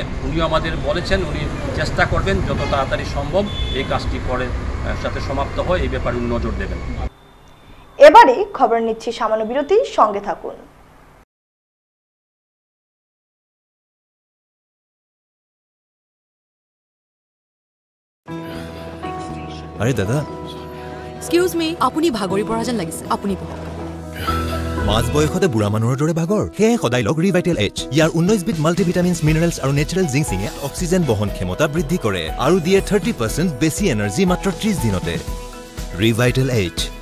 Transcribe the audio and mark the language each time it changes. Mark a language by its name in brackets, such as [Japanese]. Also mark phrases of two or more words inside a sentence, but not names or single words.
[Bangla] উনিও আমাদের বলেছেন উনি চেষ্টা করবেন যত তাড়াতাড়ি সম্ভব এই কাজটি করে সাথে সমাপ্ত হয়, এই ব্যাপারে উনি নজর দেবেন। এবারে খবর নিচ্ছি সামান্য বিরতি, সঙ্গে থাকুন। আরে দাদা, [English] Excuse me, [Assamese] আপুনি ভাগৰি পৰা যেন লাগিছে, আপুনি বহক। মাছ বয়সতে বুঢ়া মানুহৰ দৰে ভাগৰ? সেয়ে সদায় লগ ৰিভাইটেল এইচ। ইয়াৰ 19 বিধ মাল্টিভিটামিনছ, মিনাৰেলছ আৰু নেচাৰেল জিংচিঙে অক্সিজেন বহন ক্ষমতা বৃদ্ধি কৰে আৰু দিয়ে 30% বেছি এনাৰ্জি মাত্ৰ 30 দিনতে। ৰিভাইটেল এইচ।